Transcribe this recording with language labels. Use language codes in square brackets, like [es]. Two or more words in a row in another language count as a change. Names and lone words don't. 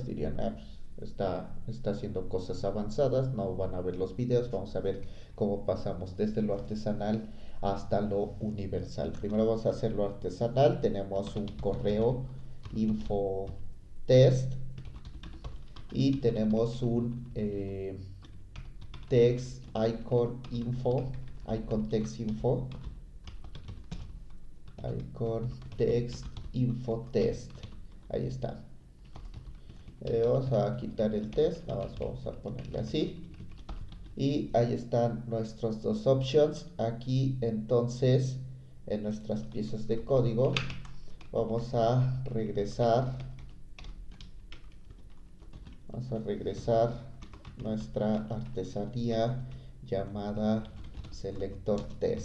[es] Dirían, ah, pues está haciendo cosas avanzadas, no van a ver los videos. Vamos a ver cómo pasamos desde lo artesanal hasta lo universal. Primero vamos a hacer lo artesanal. Tenemos un correo [en] info test [es] y tenemos un [en] text icon info, icon text info, icon text info test. [es] Ahí está. Vamos a quitar el test, nada más vamos a ponerle así. Y ahí están nuestros dos options. Aquí entonces en nuestras piezas de código vamos a regresar nuestra artesanía llamada [en] selector test.